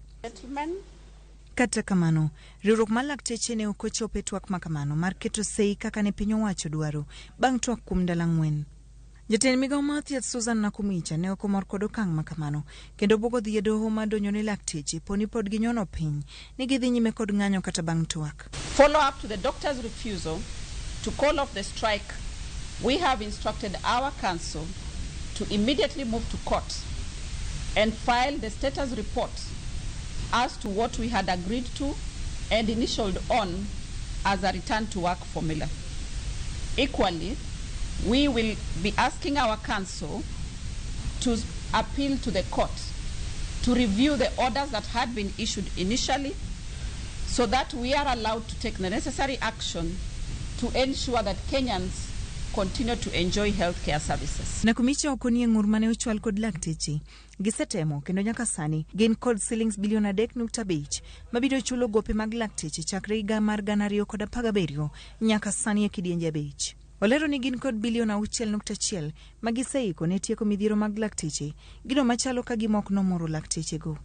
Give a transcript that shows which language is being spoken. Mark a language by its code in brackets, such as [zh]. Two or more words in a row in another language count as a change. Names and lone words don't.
[luo] Kata kamano, riwruok mar lakteche ne ok ochopo e twak makamano mar keto sei kaka ne piny owacho dwaro bang' twak kuom ndalo 4. Jatend migao mar thieth Susan Nakumicha ne ok omor kod okang' makamano, kendo bogo dhi e doho madonjo ne lakteche poni pod ginyono piny ni gidhi nyime kod ng'anyo kata bang' twak. [en] Follow up to the doctors' refusal to call off the strike, we have instructed our council to immediately move to court and file the status report as to what we had agreed to and initialed on as a return to work formula. Equally, we will be asking our council to appeal to the court to review the orders that had been issued initially so that we are allowed to take the necessary action to ensure that Kenyans continue to enjoy healthcare services. [luo] Nakumicha okoni ng'ur mane ochwal kod lakteche gisetemo kendo nyaka sani gin kod shillings bilion 3.5 mabiro chulo gope mag lakteche chakre higa mar 2017 nyaka sani e kidienje 5. Olero ni gin kod bilion 6.1 magiseiko ne tieko midhiero mag lakteche, gino machalo ka gimok nomoro lakteche go.